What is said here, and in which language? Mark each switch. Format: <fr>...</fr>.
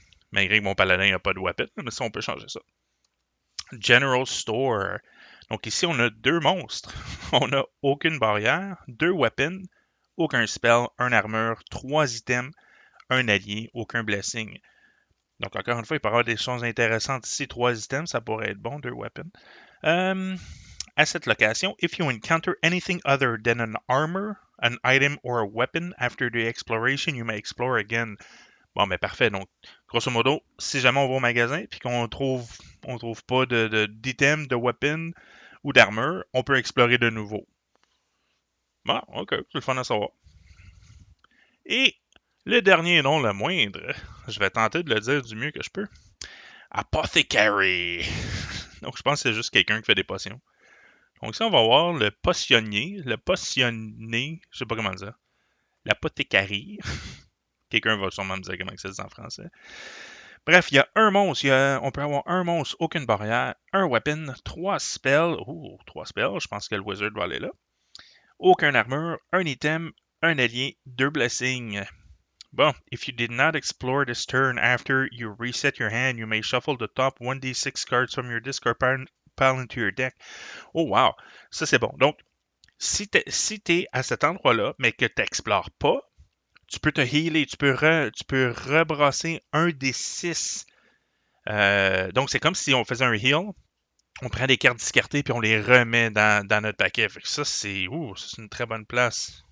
<fr>Malgré que mon paladin n'a pas de weapon, mais ça, on peut changer ça. General Store. Donc ici, on a 2 monstres. On n'a aucune barrière, 2 weapons, aucun spell, un armure, 3 items, un allié, aucun blessing. Donc encore une fois, il peut y avoir des choses intéressantes ici. 3 items, ça pourrait être bon, 2 weapons. À cette location,</fr> <en>if you encounter anything other than an armor, an item, or a weapon after the exploration, you may explore again.</en> <fr>Bon, ben parfait. Donc, grosso modo, si jamais on va au magasin et qu'on trouve pas d'item, de weapon ou d'armure, on peut explorer de nouveau. Bon, ok, c'est le fun à savoir. Et le dernier, non le moindre, je vais tenter de le dire du mieux que je peux. Apothecary. Donc, je pense que c'est juste quelqu'un qui fait des potions. Donc, ici, on va voir le potionnier, je sais pas comment dire, l'apothécarie. Quelqu'un va sûrement me dire comment ça se dit en français. Bref, il y a un monstre. On peut avoir un monstre, aucune barrière, un weapon, 3 spells. Ouh, 3 spells. Je pense que le wizard va aller là. Aucun armure, un item, un allié, 2 blessings.</fr> <en>Bon, if you did not explore this turn after you reset your hand, you may shuffle the top 1d6 cards from your discard pile into your deck.</en> <fr>Oh wow, ça c'est bon. Donc, si t'es à cet endroit-là, mais que tu n'explores pas, tu peux te healer, tu peux rebrasser un des 6. Donc, c'est comme si on faisait un heal, on prend des cartes discartées puis on les remet dans notre paquet. Fait que ça, c'est une très bonne place.</fr>